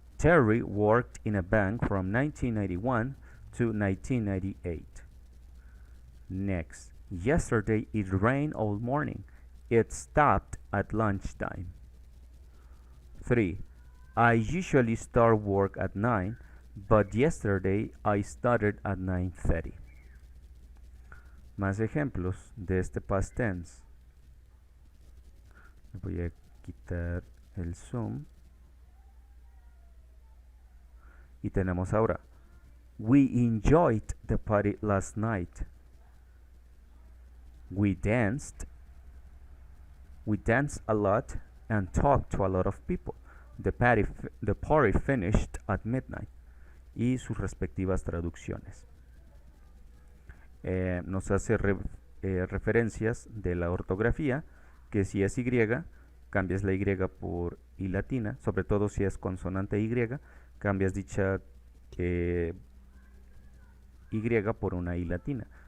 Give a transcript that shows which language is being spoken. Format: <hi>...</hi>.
<en>Terry worked in a bank from 1991 to 1998. Next. Yesterday it rained all morning. It stopped at lunchtime. 3. I usually start work at 9, but yesterday I started at 9:30.</en> <es>Más ejemplos de este past tense. Voy a quitar el zoom. Y tenemos ahora,</es> <en>we enjoyed the party last night. We danced a lot and talked to a lot of people. The party finished at midnight.</en> <es>Y sus respectivas traducciones. Nos hace referencias de la ortografía, que si es Y, cambias la Y por I latina, sobre todo si es consonante Y, cambias dicha Y por una I latina.</es>